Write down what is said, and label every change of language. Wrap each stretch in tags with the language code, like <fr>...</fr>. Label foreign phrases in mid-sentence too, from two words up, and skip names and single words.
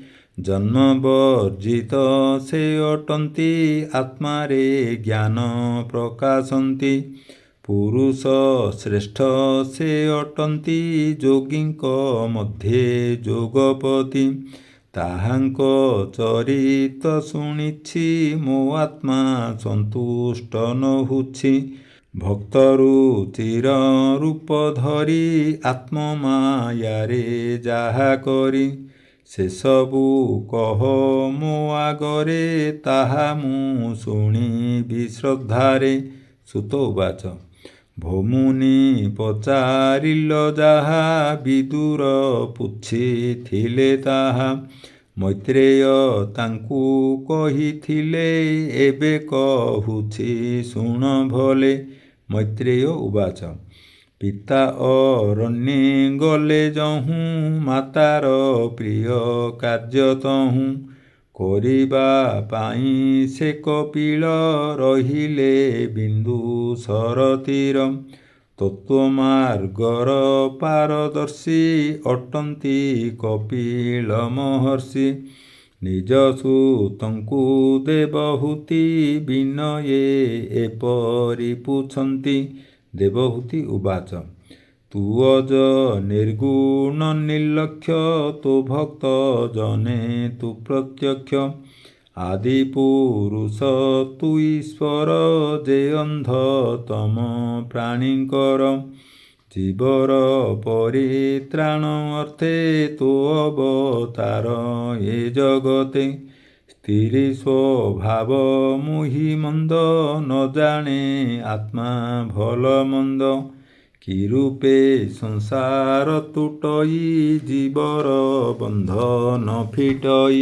<or>ଜନ୍ମବର୍ଜିତ ସେ ଅଟନ୍ତି ଆତ୍ମାରେ ଜ୍ଞାନ ପ୍ରକାଶନ୍ତି। ପୁରୁଷ ଶ୍ରେଷ୍ଠ ସେ ଅଟନ୍ତି ଜୋଗୀଙ୍କ ମଧ୍ୟେ ଜୋଗପତି। ତାହାଙ୍କ ଚରିତ ଶୁଣିଛି ମୋ ଆତ୍ମା ସନ୍ତୁଷ୍ଟ ନହୁଛି। ଭକ୍ତରୁଚିର ରୂପ ଧରି ଆତ୍ମମାୟାରେ ଯାହା କରି। ସେ ସବୁ କହ ମୋ ଆଗରେ ତାହା ମୁ ଶୁଣିବି ଶ୍ରଦ୍ଧାରେ। ସୁତ ଉବାଚ ଭମୁନି ପଚାରିଲ ଯାହା ବିଦୁର ପୁଛିଥିଲେ ତାହା। ମୈତ୍ରେୟ ତାଙ୍କୁ କହିଥିଲେ ଏବେ କହୁଛି ଶୁଣ ଭଲେ। ମୈତ୍ରେୟ ଉବାଚ ପିତା ଅରଣ୍ୟେ ଗଲେ ଯହୁଁ ମାତାର ପ୍ରିୟ କାର୍ଯ୍ୟ ତହୁଁ। କରିବା ପାଇ ସେ କପିଳ ରହିଲେ ବିନ୍ଦୁସର ତୀର। ତତ୍ତ୍ୱମାର୍ଗର ପାରଦର୍ଶୀ ଅଟନ୍ତି କପିଳ ମହର୍ଷି। ନିଜ ସୁତଙ୍କୁ ଦେବହୂତି ବିନୟେ ଏପରି ପୁଛନ୍ତି। ଦେବହୂତି ଉବାଚ ତୁ ଅଜ ନିର୍ଗୁଣ ନିର୍ଲକ୍ଷ୍ୟ ତୋ ଭକ୍ତ ଜନେ ତୁ ପ୍ରତ୍ୟକ୍ଷ। ଆଦି ପୁରୁଷ ତୁ ଈଶ୍ୱର ଯେ ଅନ୍ଧ ତମ ପ୍ରାଣୀକର। ଜୀବର ପରିତ୍ରାଣ ଅର୍ଥେ ତୋ ଅବତାର ଏ ଜଗତେ। ସ୍ଥିରି ସ୍ୱଭାବ ମୋହି ମନ୍ଦ ନ ଜାଣେ ଆତ୍ମା ଭଲ ମନ୍ଦ। କି ରୂପେ ସଂସାର ତୁଟଇ ଜୀବର ବନ୍ଧନ ଫିଟଇ।</or>